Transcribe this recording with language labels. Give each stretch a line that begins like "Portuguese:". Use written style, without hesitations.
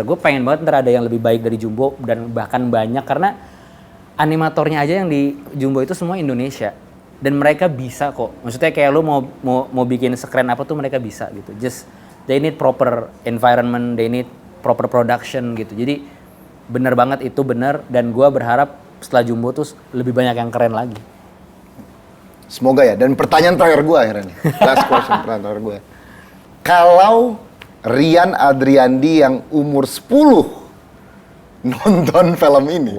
Indonesian: Gue pengen banget ntar ada yang lebih baik dari Jumbo dan bahkan banyak karena animatornya aja yang di Jumbo itu semua Indonesia dan mereka bisa kok. Maksudnya kayak lo mau bikin sekeren apa tuh mereka bisa gitu.
English: Just they need proper environment, they need proper production gitu.
Indonesian: Jadi bener banget itu bener dan gue berharap setelah Jumbo tuh lebih banyak yang keren lagi. Semoga ya. Dan pertanyaan terakhir gue akhirnya nih.
English: Last question,
Indonesian: pertanyaan terakhir gue. Kalau Rian Adriandi yang umur 10 nonton film ini,